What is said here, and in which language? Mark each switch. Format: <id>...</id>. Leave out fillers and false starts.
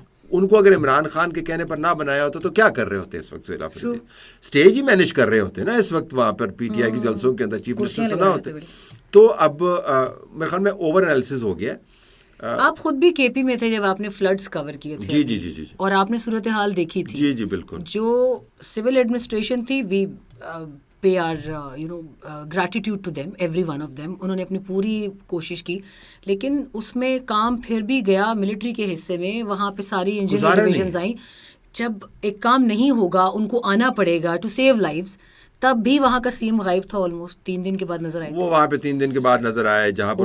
<ur>ان کو اگر عمران خان کے کہنے پر نہ بنایا ہوتا تو کیا کر رہے ہوتے اس وقت؟ سہیل آفریدی اسٹیج ہی مینیج کر رہے ہوتے نا اس وقت وہاں پر PTI کی جلسوں کے اندر، چیف منسٹر تو نہ ہوتے. تو اب میرے خیال میں اوور انالیسس ہو گیا. آپ خود بھی KP میں تھے جب آپ نے فلڈز کور کیے تھے. جی اور آپ نے صورتحال دیکھی تھی. جی بالکل. جو سول ایڈمنسٹریشن تھی،</ur> <en>We pay our gratitude to them, every one of them.</en> <ur>انہوں نے اپنی پوری کوشش کی، لیکن اس میں کام پھر بھی گیا ملٹری کے حصے میں. وہاں پہ ساری انجینئر ڈویژنز آئیں. جب ایک کام نہیں ہوگا ان کو آنا پڑے گا</ur> <en>To save lives.</en> <ur>تب بھی وہاں کا CM غائب تھا، آلموسٹ 3 دن کے بعد نظر آئے. وہ وہاں پہ 3 دن کے بعد نظر آئے، جہاں پر</ur>